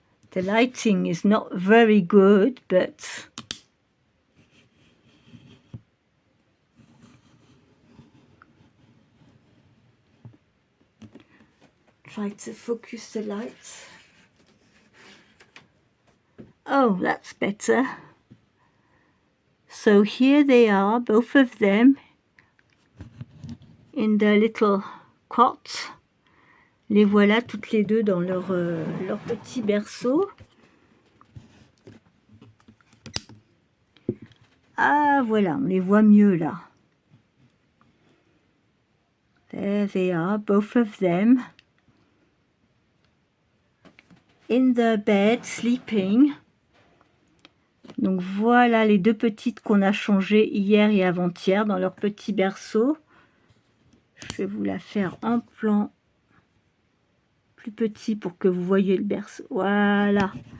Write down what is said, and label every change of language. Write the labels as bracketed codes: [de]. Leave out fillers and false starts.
[en] The lighting is not very good, but try to focus the lights. Oh, that's better. So here they are, both of them, in their little cot. [fr] Les voilà toutes les deux dans leur petit berceau. Ah, voilà, on les voit mieux là. [en] There they are, both of them, in their bed, sleeping. [fr] Donc voilà les deux petites qu'on a changées hier et avant-hier dans leur petit berceau. Je vais vous la faire en plan plus petit pour que vous voyez le berceau. Voilà.